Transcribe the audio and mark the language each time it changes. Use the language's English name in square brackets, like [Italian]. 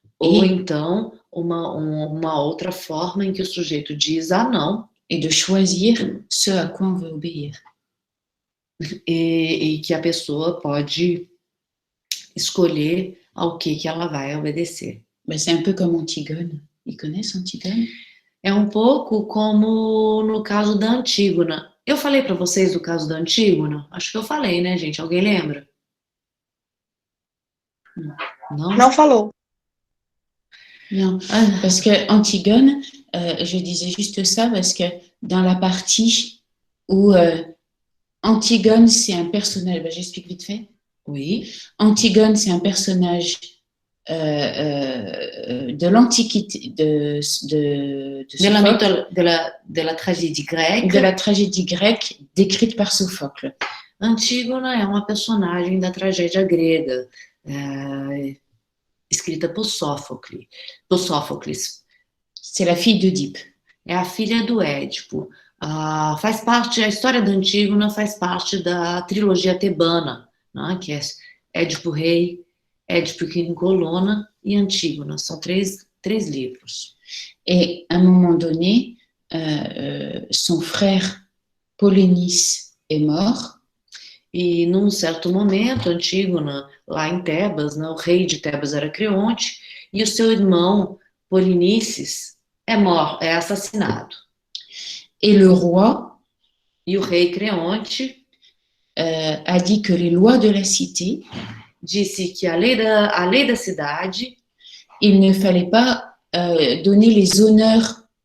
[Portuguese] Ou então uma outra forma em que o sujeito diz não. [French] Et de choisir ce à quoi on veut obéir. [Portuguese] E que a pessoa pode escolher ao que ela vai obedecer. [French] Ben, c'est un peu comme Antigone. Ils connaissent Antigone? [Portuguese] É um pouco como no caso da Antígona. Eu falei para vocês do caso da Antígona? Acho que eu falei, né, gente? Alguém lembra? [French] Non? Non falou. Non, parce que Antigone, je disais juste ça parce que dans la partie où Antigone, c'est un personnage, ben, j'explique vite fait. Oui. Antigone, c'est un personnage de l'Antiquité, de la tragédie grecque. De la tragédie grecque décrite par Sophocle. [Portuguese] Antígona é uma personagem da tragédia grega, escrita por Sófocles. [French] C'est la fille d'Oedipe. [Portuguese] É a filha do Édipo. A história da Antígona faz parte da trilogia tebana, né, que é Édipo Rei, Édipo em Colonna e Antígona. São três livros. [French] Et à un moment donné, son frère Polynice est mort. [Portuguese] E num certo momento, Antígona, lá em Tebas, né, o rei de Tebas era Creonte, e o seu irmão Polinices é assassinado. [French] Et le roi [Portuguese] E o rei Creonte [French] a dit que les lois de la cité, [Portuguese] disse que a lei da cidade, [French] il ne fallait pas donner les honneurs.